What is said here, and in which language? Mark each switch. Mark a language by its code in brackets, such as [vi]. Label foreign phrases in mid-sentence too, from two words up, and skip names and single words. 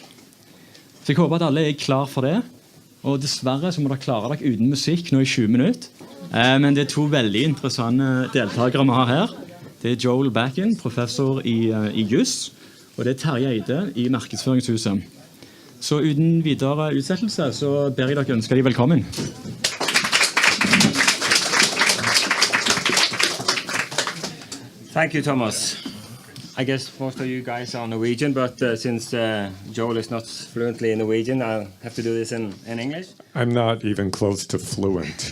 [no] Så jeg håper at alle klar for det. Og dessverre så må dere klare dere uten musikk nå i 20 minutter. Men det 2 veldig interessante deltakere vi har her. Det Joel Bakan, professor i juss, og det Terje Eide i markedsføringshuset. Så uten videre utsettelse så ber jeg dere ønske de velkommen. [en] Thank you, Thomas. I guess most of you guys are Norwegian, but since Joel is not fluently in Norwegian, I'll have to do this in English. I'm not even close to fluent.